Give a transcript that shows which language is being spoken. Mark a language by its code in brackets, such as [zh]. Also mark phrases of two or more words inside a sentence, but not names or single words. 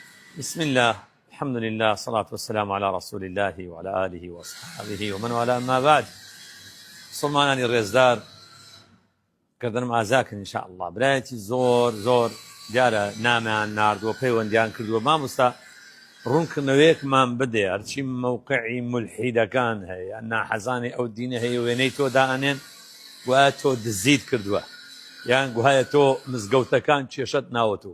[ar] بسم الله، الحمد لله، الصلاة والسلام على رسول الله وعلى آله وصحبه ومن والاه. أما بعد، [ckb] مسلمانانی ڕێزدار کردنم ئازاکن [ar] إن شاء الله. [ckb] برایەتی زۆر دیارە نامیان ناردووە، پەیوەندیان کردووە. مامۆستا ڕوونکردنەوەیەکمان بدێ، هەرچی موقعی مولحیدەکان هەیە، ناحەزانی ئەو دینە هەیە وێنەی تۆ دائەنێن، گوایە تۆ دزیت کردووە، یان گوایە تۆ مزگەوتەکان کێشەت ناوەتەوە.